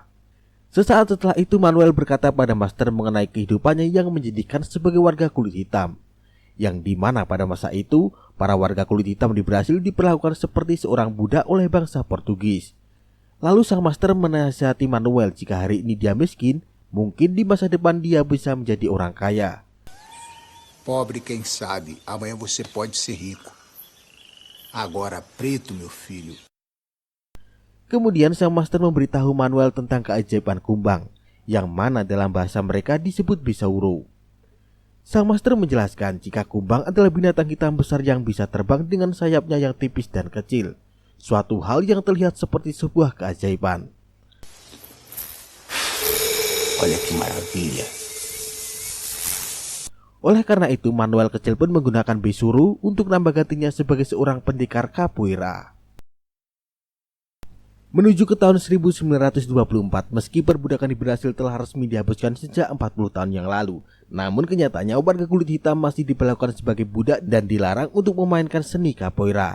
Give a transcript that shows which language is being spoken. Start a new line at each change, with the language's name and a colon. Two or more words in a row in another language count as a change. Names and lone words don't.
Indonesian: Sesaat setelah itu Manuel berkata pada master mengenai kehidupannya yang menjadikan sebagai warga kulit hitam, yang dimana pada masa itu para warga kulit hitam di Brasil diperlakukan seperti seorang budak oleh bangsa Portugis. Lalu sang master menasihati Manuel jika hari ini dia miskin, mungkin di masa depan dia bisa menjadi orang kaya.
Portuguese: Pobre quem sabe, amanhã você pode ser rico. Agora preto, meu filho.
Indonesian: Kemudian sang master memberitahu Manuel tentang keajaiban kumbang, yang mana dalam bahasa mereka disebut besouro. Sang master menjelaskan jika kumbang adalah binatang hitam besar yang bisa terbang dengan sayapnya yang tipis dan kecil, suatu hal yang terlihat seperti sebuah keajaiban.
Portuguese: Olha que maravilha.
Indonesian: Oleh karena itu Manuel kecil pun menggunakan besouro untuk nambah gantinya sebagai seorang pendekar capoeira. Menuju ke tahun 1924, meski perbudakan di Brasil telah resmi dihapuskan sejak 40 tahun yang lalu, namun kenyataannya warga kulit hitam masih diperlakukan sebagai budak dan dilarang untuk memainkan seni capoeira.